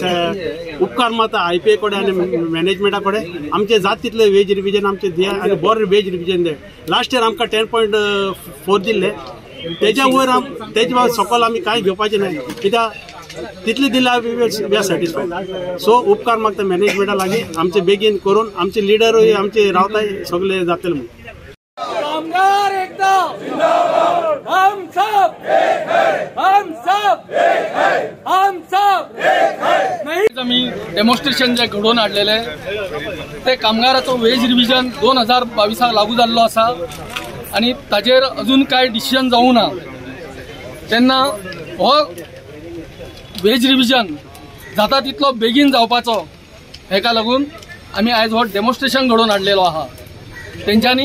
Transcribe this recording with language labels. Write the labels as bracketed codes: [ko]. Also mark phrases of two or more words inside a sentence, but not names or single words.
[kok] उपकार माता IPA कडेन आनी मॅनेजमेंटा कडेन आमचे जाता तितले [en] wage revision [kok] आमचे दिया आनी बरें [en] wage revision [kok] दे [en] last year [kok] आमकां 10.4 दिल्ले तेच्या वयर तेच्या सकयल आमी कांय घेवपाचें ना कित्याक तितले दिल्यार [en] we are satisfied [kok] सो उपकार मागता मॅनेजमेंटा लागीं आमचे बेगीन करून आमचे लिडरूय आमचे रावताय सगळे जातले म्हणून [hi] कामगार एकता जिंदाबाद हम सब एक है हम सब एक है हम सब एक है [mr] नाही [kok] आम्ही डेमॉन्स्ट्रेशन जे घडवून हाडलेले ते कामगाराचो [en] wage revision [kok] 2022 लागू जाल्लो आसा आणि ताजेर अजून काय डिसिजन जावूं ना तेन्ना हो [en] wage revision [kok] जाता तितलो बेगीन जावपाचो हेका लागून आमी आयज हो डेमॉन्स्ट्रेशन घडवून हाडलेलो आहा तेंच्यांनी